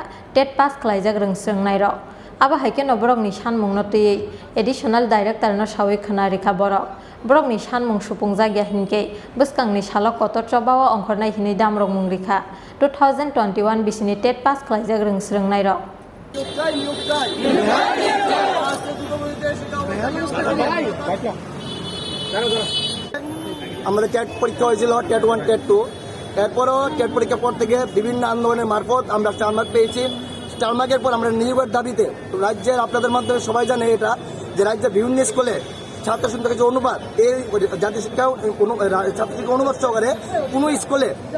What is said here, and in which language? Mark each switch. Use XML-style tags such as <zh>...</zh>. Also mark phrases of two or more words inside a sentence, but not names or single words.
<en>TET pass</en> <trp>khlaijak rungsrungnai rok aba haike no borokni sanmungno tui</trp> <en>additional director</en> <trp>no sawi khana rekha borokni sanmung supungjak ya hinke buskangni salo kotor chobao ongkhornai hinui damrok mung rekha 2021 bisini</trp> <en>TET pass</en> <trp>khlaijak rungsrungnai rok</trp> <bn>আমাদের টেট পরীক্ষা হয়েছিল টেট 1 টেট 2 এরপরও টেট পরীক্ষা পর থেকে বিভিন্ন আন্দোলনের মারফত আমরা</bn> <en>star mark</en> <bn>পেয়েছি</bn> <en>star mark-er</en> <bn>পর আমরা নিয়োগের দাবিতে রাজ্যের আপনাদের মাধ্যমে সবাই জানে এটা যে রাজ্যের বিভিন্ন স্কুলে ছাত্র সংখ্যার যে অনুপাত এই জাতীয় শিক্ষা ছাত্র শিক্ষা অনুপাত সহকারে কোনো স্কুলে</bn>